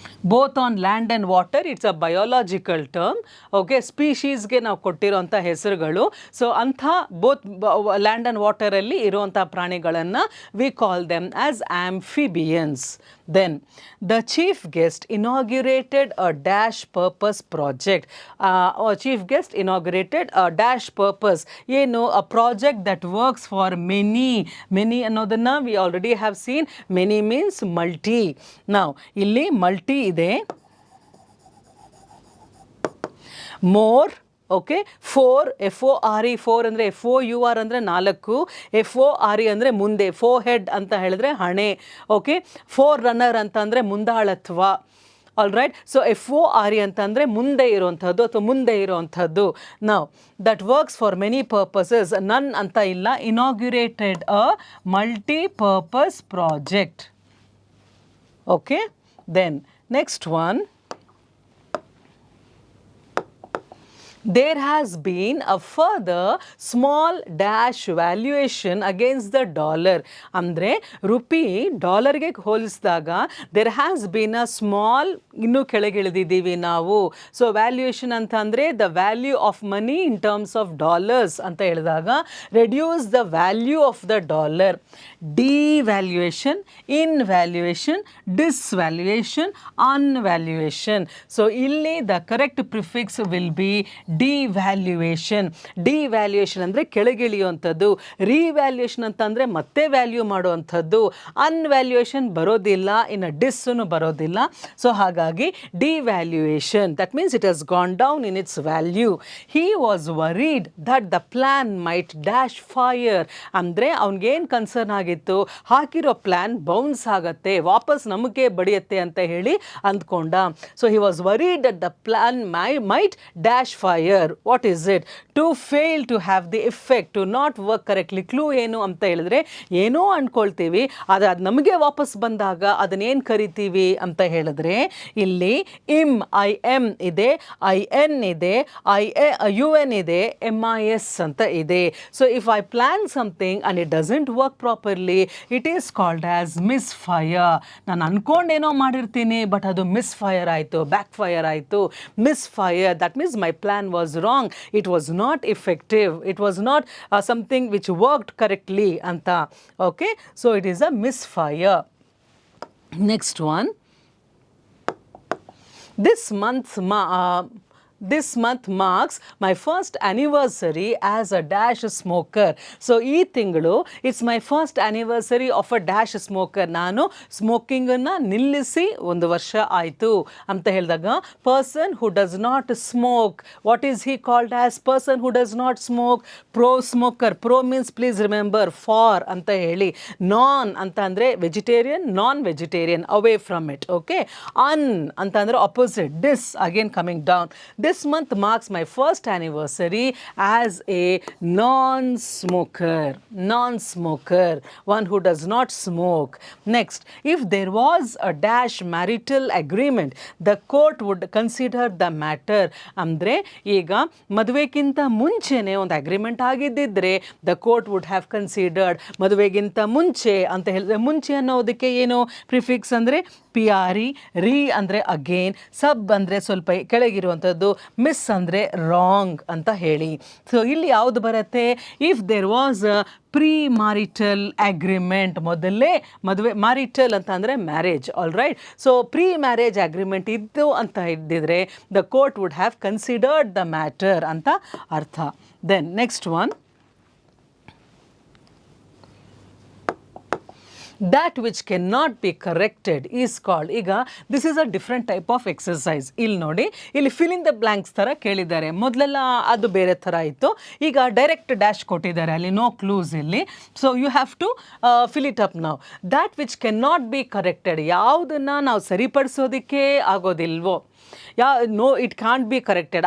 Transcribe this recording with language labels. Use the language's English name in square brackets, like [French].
[English] Both on land and water, it's a biological term. Okay, [Kannada] ಸ್ಪೀಶೀಸ್ಗೆ ನಾವು ಕೊಟ್ಟಿರೋಂಥ ಹೆಸರುಗಳು. [English] so ಅಂಥ both land and ವಾಟರಲ್ಲಿ [Kannada] ಇರುವಂಥ ಪ್ರಾಣಿಗಳನ್ನು [English] We call them as amphibians. Then the chief guest inaugurated a dash purpose project. Chief guest inaugurated a dash purpose. ಏನು? A project that works for many. Many ಅನ್ನೋದನ್ನು we already have seen. Many means multi. Now ಇಲ್ಲಿ multi ಇದೆ. More. Okay, fore, FORE, four ಅಂದರೆ FOUR ಅಂದರೆ 4, FORE ಅಂದರೆ ಮುಂದೆ, forehead [Kannada] ಅಂತ ಹೇಳಿದ್ರೆ ಹಣೆ. ಓಕೆ, ಫೋರ್ ರನ್ನರ್ ಅಂತಂದರೆ ಮುಂದಾಳತ್ವ. ಆಲ್ ರೈಟ್, ಸೊ FORE ಅಂತಂದರೆ ಮುಂದೆ ಇರುವಂಥದ್ದು ಅಥವಾ ಮುಂದೆ ಇರುವಂಥದ್ದು. [English] ನಾವು that works for many purposes, none [Kannada] ಅಂತ ಇಲ್ಲ. [English] Inaugurated a multipurpose project. Okay, then next one, there has been a further small dash valuation against the dollar. [Kannada] ಅಂದರೆ ರುಪಿ ಡಾಲರ್ಗೆ ಹೋಲಿಸಿದಾಗ [English] there has been a small, [Kannada] ಇನ್ನೂ ಕೆಳಗಿಳಿದಿದ್ದೀವಿ ನಾವು. [English] so valuation ಅಂತ ಅಂದರೆ the value of money in terms of dollars [Kannada] ಅಂತ ಹೇಳಿದಾಗ [English] Reduce the value of the dollar. Devaluation, invaluation, disvaluation, unvaluation. So ಇಲ್ಲಿ the correct prefix will be devaluation. [Kannada] Devaluation ಅಂದರೆ ಕೆಳಗಿಳಿಯುವಂಥದ್ದು. ರಿವ್ಯಾಲ್ಯೂಯೇಷನ್ ಅಂತಂದರೆ ಮತ್ತೆ ವ್ಯಾಲ್ಯೂ ಮಾಡುವಂಥದ್ದು. ಅನ್ವ್ಯಾಲ್ಯೂಯೇಷನ್ ಬರೋದಿಲ್ಲ, ಇನ್ನು ಡಿಸ್ಸನ್ನು ಬರೋದಿಲ್ಲ. ಸೊ ಹಾಗಾಗಿ [English] Devaluation, that means it has gone down in its value. He was worried that the plan might dash fire. [Kannada] ಅಂದರೆ ಅವ್ನಿಗೇನು ಕನ್ಸರ್ನ್ ಆಗಿತ್ತು, ಹಾಕಿರೋ ಪ್ಲ್ಯಾನ್ ಬೌನ್ಸ್ ಆಗತ್ತೆ, ವಾಪಸ್ ನಮಗೆ ಬಡಿಯತ್ತೆ ಅಂತ ಹೇಳಿ ಅಂದ್ಕೊಂಡ. [English] So he was worried that the plan might dash fire. What is it? To fail to have the effect, to not work correctly. [Kannada] Clue ಏನು ಅಂತ ಹೇಳಿದ್ರೆ, ಏನೋ ಅಂದ್ಕೊಳ್ತೀವಿ, ಅದು ನಮಗೆ ವಾಪಸ್ ಬಂದಾಗ ಅದನ್ನೇನು ಕರಿತೀವಿ ಅಂತ ಹೇಳಿದ್ರೆ, ಇಲ್ಲಿ IM ಇದೆ, IN ಇದೆ, UN ಇದೆ, MIS ಅಂತ ಇದೆ. [English] So if I plan something and it doesn't work properly, it is called as misfire. [Kannada] ನಾನು ಅಂದ್ಕೊಂಡೇನೋ ಮಾಡಿರ್ತೀನಿ, ಬಟ್ ಅದು ಮಿಸ್ಫೈರ್ ಆಯಿತು, ಬ್ಯಾಕ್ ಫೈರ್ ಆಯಿತು. [English] Misfire, that means my plan was wrong, it was not effective, it was not something which worked correctly anta. Okay, so it is a misfire. Next one, this month's this month marks my first anniversary as a dash smoker. So [Kannada] ಈ ತಿಂಗಳು [English] It's my first anniversary of a dash smoker. [Kannada] ನಾನು ಸ್ಮೋಕಿಂಗನ್ನು ನಿಲ್ಲಿಸಿ 1 ವರ್ಷ ಆಯಿತು ಅಂತ ಹೇಳಿದಾಗ [English] Person who does not smoke, what is he called as person who does not smoke? Pro smoker. Pro means please remember for ಅಂತ ಹೇಳಿ. Non ಅಂತ ಅಂದರೆ vegetarian, non vegetarian, away from it. Okay. Un ಅಂತ ಅಂದರೆ opposite. This again coming down. This month marks my first anniversary as a non-smoker, non-smoker, one who does not smoke. Next, if there was a dash marital agreement, the court would consider the matter. [Kannada] ಅಂದರೆ ಈಗ ಮದುವೆಗಿಂತ ಮುಂಚೆನೇ ಒಂದು agreement ಆಗಿದ್ದಿದ್ರೆ [English] The court would have considered. [Kannada] ಮದುವೆಗಿಂತ ಮುಂಚೆ ಅಂತ ಹೇಳಿದ್ರೆ, ಮುಂಚೆ ಅನ್ನೋದಕ್ಕೆ ಏನು ಪ್ರಿಫಿಕ್ಸ್ ಅಂದರೆ ಪಿ ಆರ್ ಇ, ರೀ ಅಂದರೆ ಅಗೇನ್, ಸಬ್ ಅಂದರೆ ಸ್ವಲ್ಪ ಕೆಳಗಿರುವಂಥದ್ದು, ಮಿಸ್ ಅಂದರೆ ರಾಂಗ್ ಅಂತ ಹೇಳಿ. ಸೊ ಇಲ್ಲಿ ಯಾವುದು ಬರುತ್ತೆ? [English] if there was a premarital agreement, [Kannada] ಮೊದಲೇ ಮದುವೆ, ಮಾರಿಟಲ್ ಅಂತ ಅಂದರೆ [English] Marriage, all right. So pre marriage agreement [Kannada] ಇದ್ದು ಅಂತ ಇದ್ದಿದ್ರೆ [English] the court would have considered the matter [Kannada] ಅಂತ ಅರ್ಥ. [English] Then next one, that which cannot be corrected is called. ಈಗ this is a different type of exercise. [Kannada] ಇಲ್ಲಿ ನೋಡಿ, ಇಲ್ಲಿ fill in the blanks ಥರ ಕೇಳಿದ್ದಾರೆ. ಮೊದಲೆಲ್ಲ ಅದು ಬೇರೆ ಥರ ಇತ್ತು, ಈಗ ಡೈರೆಕ್ಟ್ ಡ್ಯಾಶ್ ಕೊಟ್ಟಿದ್ದಾರೆ, ಅಲ್ಲಿ ನೋ ಕ್ಲೂಸ್ ಇಲ್ಲಿ. [English] So you have to fill it up ನಾವು. That which can not be corrected, [Kannada] ಯಾವುದನ್ನು ನಾವು ಸರಿಪಡಿಸೋದಕ್ಕೆ ಆಗೋದಿಲ್ವೋ, [English] No it can't be corrected.